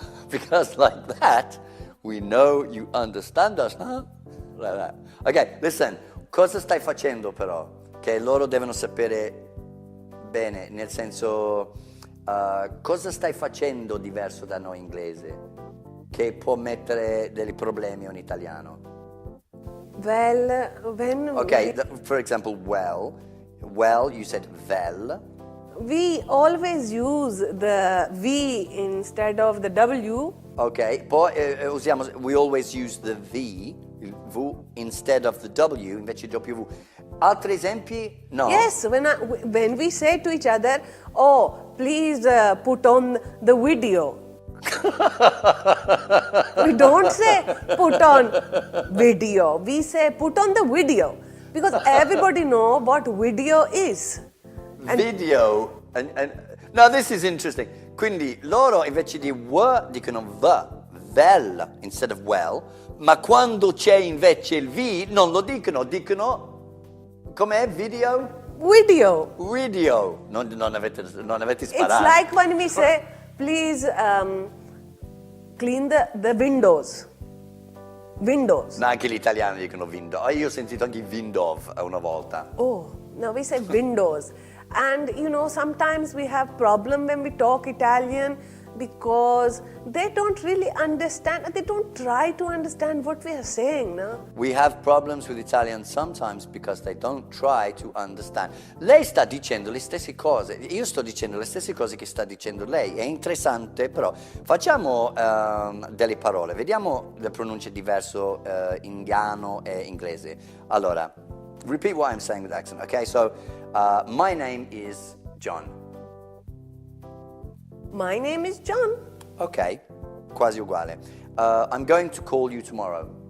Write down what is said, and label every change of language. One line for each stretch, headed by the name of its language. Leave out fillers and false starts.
English: because like that, we know you understand us, huh? Like that.
Italian: Ok, listen, cosa stai facendo però? Che loro devono sapere bene, nel senso, cosa stai facendo diverso da noi inglese? Che può mettere dei problemi a un italiano?
English: Well, when Ok, for example, well, you said vel. we always use the V instead of the W. Ok, poi we always use the V,
Italian: il V,
English: instead of the W,
Italian: invece W. Altri esempi? No.
English: Yes, when we say to each other, oh, please put on the video. We don't say put on video. We say put on the video because everybody know what video is. Video. Now this is interesting.
Italian: Quindi loro invece di dicono vel
English: instead of well,
Italian: ma quando c'è invece il V non lo dicono com'è video? Video. Video. Non avete
English: It's
Italian: sparato.
English: like when we say, please clean the windows. Windows.
Italian: No, anche gli italiani dicono window. Io ho sentito anche window una volta.
English: Oh, no, we say windows. And sometimes we have problem when we talk Italian because they don't really understand, they don't try to understand what we are saying, no? We have problems with Italian sometimes because they don't try to understand.
Italian: Lei sta dicendo le stesse cose, io sto dicendo le stesse cose che sta dicendo lei. È interessante, però facciamo delle parole, vediamo le pronunce diverse indiano e inglese.
English: Allora, repeat what I'm saying with accent, okay? So, my name is John. My name is John.
Italian: Ok, quasi uguale.
English: I'm going to call you tomorrow.